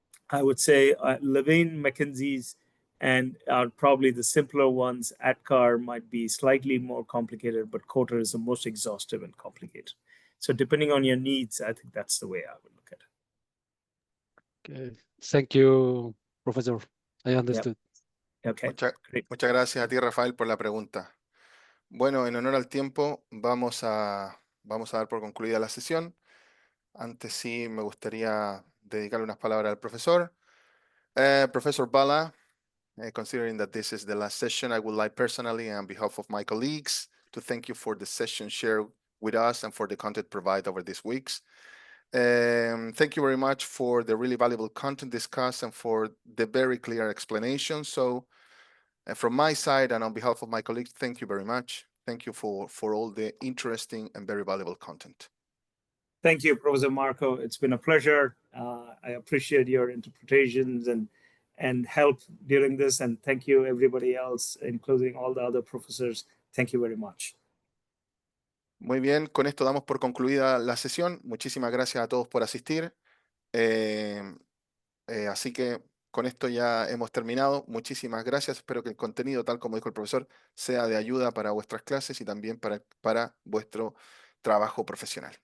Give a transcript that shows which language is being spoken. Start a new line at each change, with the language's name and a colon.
English: I would say Levine, McKinsey's, and are probably the simpler ones. ADKAR might be slightly more complicated, but Coder is the most exhaustive and complicated. So depending on your needs, I think that's the way I would look at it. Okay. Thank you, Professor. I understood. Okay.
Spanish: Muchas gracias a ti, Rafael, por la pregunta. Bueno, en honor al tiempo, vamos a dar por concluida la sesión. Antes sí me gustaría dedicarle unas palabras al profesor.
English: Professor Bala, considering that this is the last session, I would like personally, on behalf of my colleagues, to thank you for the session shared with us and for the content provided over these weeks. Thank you very much for the really valuable content discussed and for the very clear explanation. So from my side and on behalf of my colleagues, thank you very much. Thank you for all the interesting and very valuable content. Thank you, Professor Marco. It's been a pleasure. I appreciate your interpretations and help during this. And thank you, everybody else, including all the other professors. Thank you very much.
Spanish: Muy bien, con esto damos por concluida la sesión. Muchísimas gracias a todos por asistir. Así que con esto ya hemos terminado. Muchísimas gracias. Espero que el contenido, tal como dijo el profesor, sea de ayuda para vuestras clases y también para vuestro trabajo profesional.